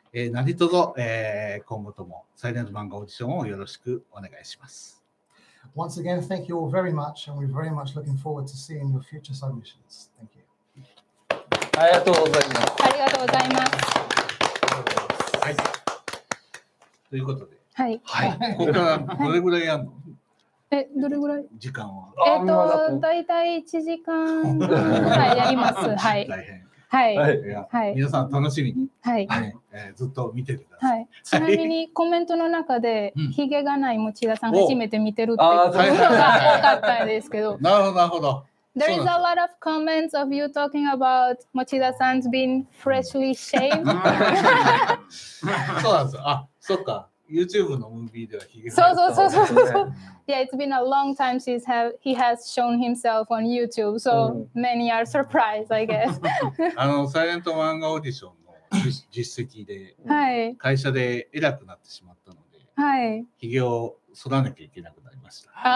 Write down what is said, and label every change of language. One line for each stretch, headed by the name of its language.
Japanese: 何卒、今後ともサイレント漫画オーディションをよろしくお願いします。
English: Once again, thank you all very much, and we're very much looking forward to seeing your future submissions. Thank you.
Japanese: ありがとうございます。ありがとうございます。はい。ということで、はい。ここからどれぐらいやるの？どれぐらい？時間は。だいたい1時間ぐらいやります。はい。大変。はい。はい。皆さん楽しみに、はい。ずっと見てください。はい。ちなみにコメントの中でひげがない持田さん初めて見てるってことが多かったんですけど。なるほどなるほど。
English: There is a lot of comments of you talking about Mochida-san's being freshly shaved.
Japanese: そうなんですよ。あ、そっか。 YouTube のムービーではひげが。そう。
English: Yeah, it's been a long time since he has shown himself on YouTube, so many are surprised, I guess.
Japanese: サイレント漫画オーディションの実績で、会社で偉くなってしまったので、ひげを剃らなきゃいけなくなりました。